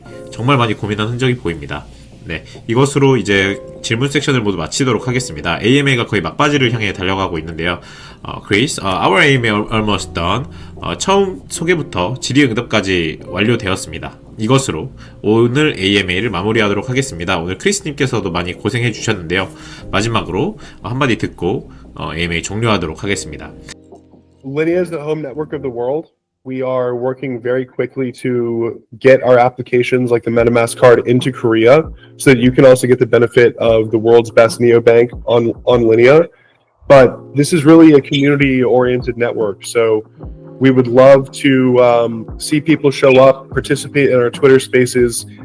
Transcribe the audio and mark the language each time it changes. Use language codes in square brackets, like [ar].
[ko] 정말 많이 고민한 흔적이 보입니다. 네, 이것으로 이제 질문 섹션을 모두 마치도록 하겠습니다. AMA가 거의 막바지를 향해 달려가고 있는데요. [en] Chris, our AMA almost done. [ko] 처음 소개부터 질의응답까지 완료되었습니다. 이것으로 오늘 AMA를 마무리하도록 하겠습니다. 오늘 크리스님께서도 많이 고생해 주셨는데요. 마지막으로 한마디 듣고 AMA 종료하도록 하겠습니다. [en] Linea is the home network of the world. We are working very quickly to get our applications like the Metamask card into Korea so that you can also get the benefit of the world's best neobank on Linea. But this is really a community-oriented network, so we would love to see people show up, participate in our Twitter spaces.